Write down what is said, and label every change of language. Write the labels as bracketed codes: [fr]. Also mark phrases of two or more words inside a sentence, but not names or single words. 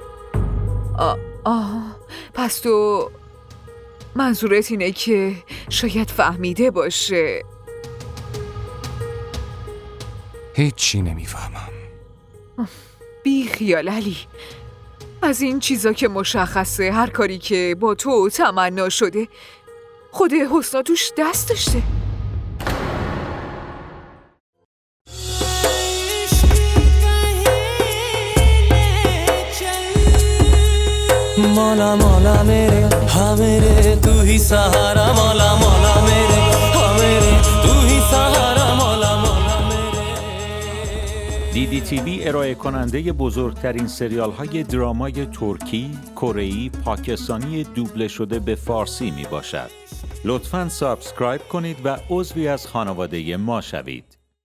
[fa] پس تو منظورت اینه که شاید فهمیده باشه. هیچی نمیفهمم. بی خیال علی، از این چیزا که مشخصه هر کاری که با تو تمنا شده خود حسنا توش دست داشته. [hi] मौला मौला मेरे हाँ मेरे तू ही सहारा मौला मौला मेरे हाँ मेरे तू ही सहारा मौला मौला मेरे. [fa] DDTV ارائه کننده بزرگترین سریال های درامای ترکی، کره‌ای، پاکستانی دوبله شده به فارسی می باشد. لطفاً سابسکرایب کنید و عضوی از خانواده ما شوید.